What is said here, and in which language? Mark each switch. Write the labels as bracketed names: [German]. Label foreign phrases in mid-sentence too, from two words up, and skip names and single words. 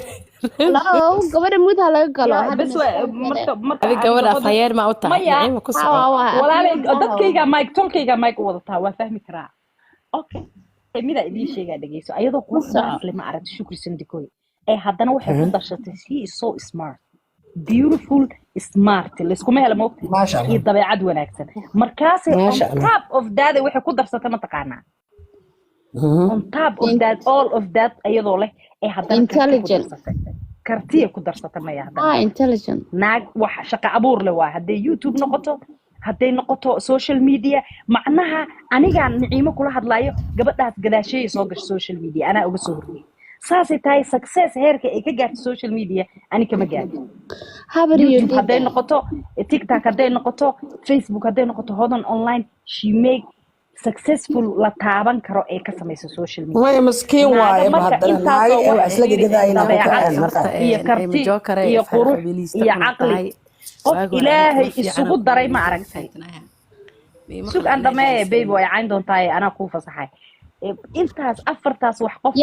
[Somali] laa gabadha mud ha laga galo bas marka adiga gabadha afhayeer ma u tahay ma ku soo walaalay dadkayga mike tolkayga mike wadataa waa fahmi karaa okay mida idin sheegaa dhageyso ayadoo qurxaas lama aragto shukri sandikoy ee haddana waxay ku darshatay [English] she is so smart beautiful smart [Somali] laskuma helo moogta iyo dabeecad wanaagsan markaasay [English] on top of that [Somali] waxay ku darsatay ma taqaanaa [English] on top of that all of that [Somali] ayadoo leh ee haddana intelligent kartiya ku darsatay ma yahay intelligent naag wax shaqo abuur leh waa hadday youtube noqoto hadday noqoto [English] social media [Somali] macnaha anigaan niciimo kula hadlaayo gabadhaas gadaashay soo gasho [English] social media [Somali] anaa uga soo horreeyay saasay tahay success heerka ay ka gaarto [English] social media [Somali] ani kama gaarto YouTube hadday noqoto TikTok hadday noqoto Facebook hadday noqoto hodan online [English] she make successful [Somali] la taaban karo ee ka samayso [English] social media [Somali] way maskiin waaye baadana naag ee isla gadaayna marka iyo karti iyo qurux iyo caqli qof ilaahay isugu daray ma aragtay sug aan dhamee baby way cayn doontaa anaa ku fasaxay intaas afartaas wax qof